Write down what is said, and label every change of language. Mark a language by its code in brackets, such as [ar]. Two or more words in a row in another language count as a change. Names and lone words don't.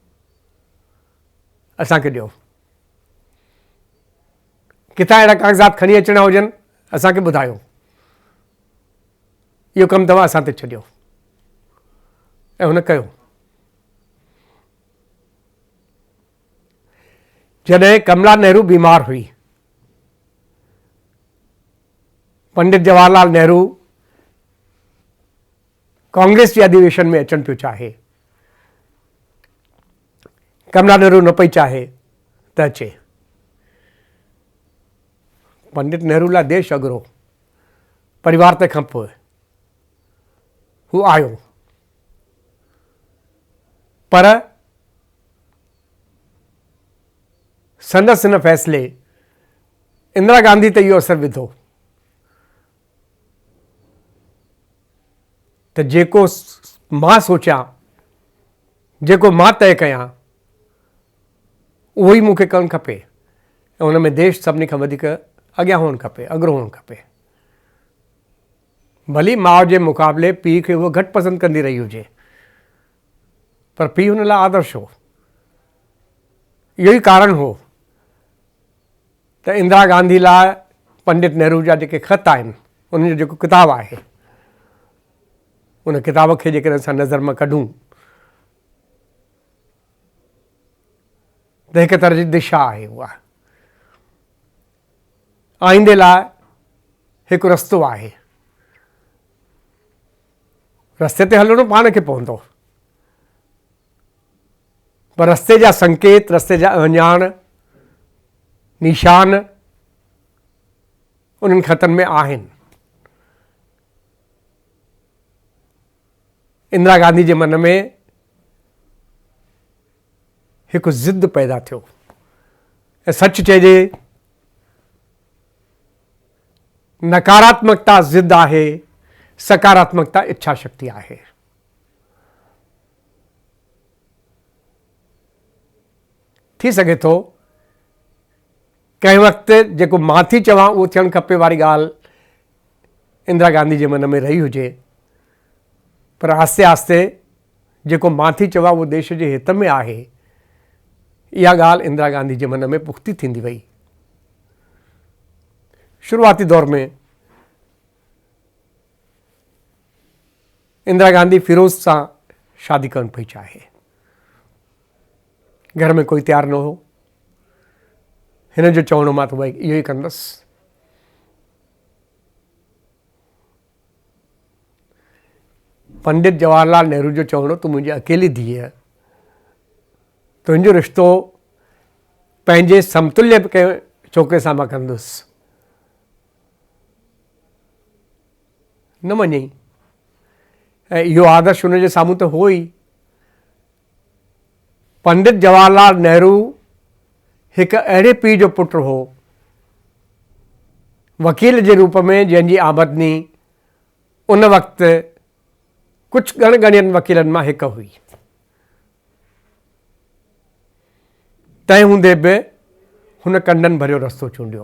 [sd] असांखे ॾियो, किथां अहिड़ा काग़ज़ात खणी अचिणा हुजनि असांखे ॿुधायो, इहो कमु तव्हां असां ते छॾियो। ऐं हुन कयो। जॾहिं कमला नेहरू बीमार हुई, पंडित जवाहरलाल नेहरू कांग्रेस जे अधिवेशन में अचणु पियो चाहे, कमला नेहरू न पई चाहे त अचे। पंडित नेहरू लाइ देश अॻिरो, परिवार तंहिंखां पोइ हू आयो, पर संदसि हिन फ़ैसिले इंदिरा गांधी ते इहो असरु विधो त जेको मां सोचियां, जेको मां तय कयां, उहो ई मूंखे करणु खपे ऐं हुन में देश सभिनी खां वधीक अॻियां हुअणु खपे, अॻिरो हुअणु खपे। भली माउ जे मुक़ाबले पीउ खे उहो घटि पसंदि कंदी रही हुजे, पर पीउ हुन लाइ आदर्श हो। इहो ई कारण हो त इंदिरा गांधी लाइ पंडित नेहरू जा जेके ख़त आहिनि, उन्हनि जो जेको किताबु आहे, उन किताब खे जेकॾहिं असां नज़र मां कढूं त हिकु तरह जी दिशा आहे। उहा आईंदे लाइ हिकु रस्तो आहे। रस्ते ते हलणो पाण खे पवंदो, पर रस्ते जा संकेत, रस्ते जा अञाण, निशान उन्हनि ख़तनि में आहिनि। इंदिरा गांधी जे मन में हिकु ज़िद पैदा थियो ऐं सच चइजे, नकारात्मकता ज़िद आहे, सकारात्मकता इच्छा शक्ति आहे। थी सघे थो कंहिं वक़्तु जेको मां थी चवां उहो थियणु खपे वारी ॻाल्हि इंदिरा गांधी जे मन में रही हुजे, पर आस्ते आस्ते जेको मां थी चवां उहो देश जे हित में आहे, इहा ॻाल्हि इंदिरा गांधी जे मन में पुख़्ती थींदी वई। शुरूआती दौर में इंदिरा गांधी फिरोज़ सां शादी करणु पई चाहे। घर में कोई तयारु न हो। हिन जो चवणो मां त भई इहो ई कंदसि। पंडित जवाहरलाल नेहरू जो चवणो, तूं मुंहिंजी अकेली धीअ, तुंहिंजो रिश्तो पंहिंजे समतुल्य कंहिं छोकिरे सां मां कंदुसि, न मञई। ऐं इहो आदर्श हुन जे साम्हूं त हो ई। पंडित जवाहरलाल नेहरू हिकु अहिड़े पीउ जो पुटु हो, वकील जे रूप में, जंहिंजी आमदनी उन वक़्तु कुझु ॻणियनि वकीलनि मां हिकु हुई। तंहिं हूंदे बि हुन कंडनि भरियो रस्तो चूंडियो।